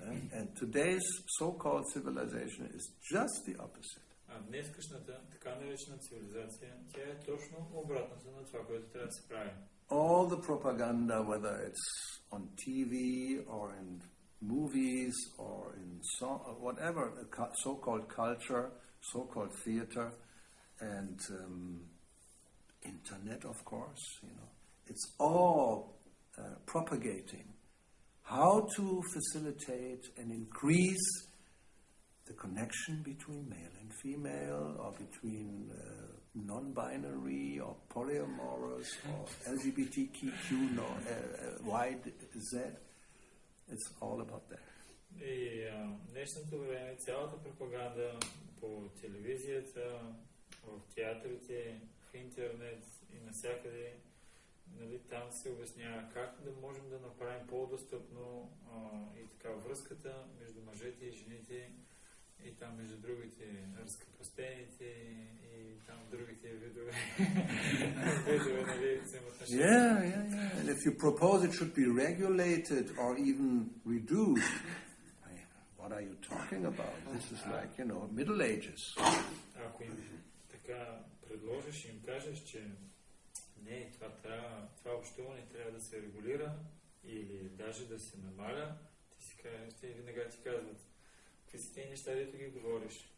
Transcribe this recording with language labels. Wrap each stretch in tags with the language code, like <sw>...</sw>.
<en>And today's so-called civilization is just the opposite.</en> <bg>А днескашната, така наречена цивилизация, тя е точно обратното на това, което трябва да се прави.</bg> <en>All the propaganda, whether it's on TV or in movies or in whatever, so-called culture, so-called theater, and internet, of course, it's all propagating how to facilitate and increase the connection between male and female, or between non-binary or polyamorous or LGBTQ or YZ. It's all about that.</en> <bg>И днешното време, цялата пропаганда по телевизията, в театрите, в интернет и навсякъде, нали, там се обяснява как да можем да направим по-достъпно и така връзката между мъжете и жените, и там между другите разкрепостените и там другите видове, нали, взаимоотношения.</bg> <en>Yeah. And if you propose it should be regulated or even reduced, what are you talking about? This is like, Middle Ages.</en> <bg>Ако им така предложиш и им кажеш, че не, това общуване трябва да се регулира или даже да се намаля, ти си кажеш, те веднага ти казват, какви са тези неща, дето ги говориш.</bg>